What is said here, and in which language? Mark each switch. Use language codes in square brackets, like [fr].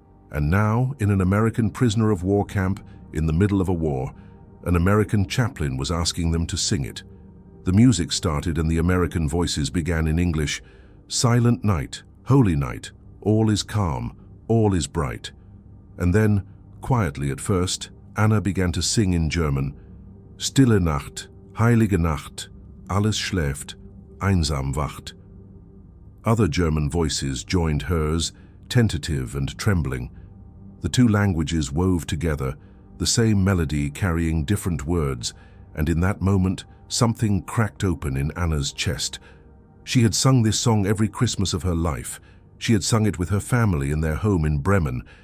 [en] And now, in an American prisoner of war camp in the middle of a war, an American chaplain was asking them to sing it. The music started and the American voices began in English. Silent night, holy night, all is calm, all is bright. And then, quietly at first, Anna began to sing in German. [de] Stille Nacht, heilige Nacht, alles schläft, einsam wacht. [en] Other German voices joined hers, tentative and trembling. The two languages wove together, the same melody carrying different words, and in that moment, something cracked open in Anna's chest. She had sung this song every Christmas of her life. She had sung it with her family in their home in Bremen.